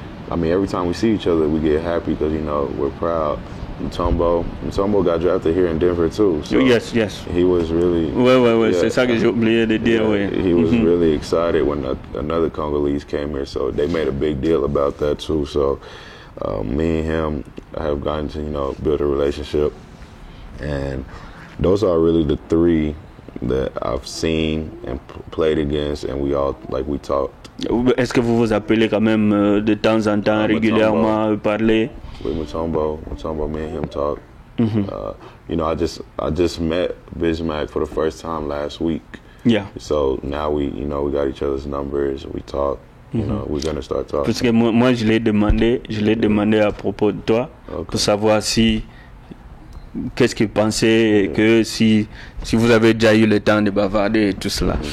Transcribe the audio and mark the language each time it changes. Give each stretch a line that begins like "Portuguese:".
English: I mean, every time we see each other, we get happy because, you know, we're proud. Mutombo got drafted here in Denver too. So yes. He was really.
French: Ouais, c'est ça que j'ai oublié de dire.
English: He was really excited when another Congolese came here, so they made a big deal about that too. So me and him have gotten to, you know, build a relationship, and those are really the three that I've seen and played against, and we talked.
French: Est-ce que vous vous appelez quand même de temps en temps, régulièrement, parler?
English: With Mutombo, me and him talk. You know, I just met Bismack for the first time last week. Yeah. So now we got each other's numbers. We talk. You know, we're gonna start talking.
French: Parce que moi je l'ai demandé à propos de toi, pour savoir qu'est-ce qu'il pensait et que si vous avez déjà eu le temps de bavarder et tout cela.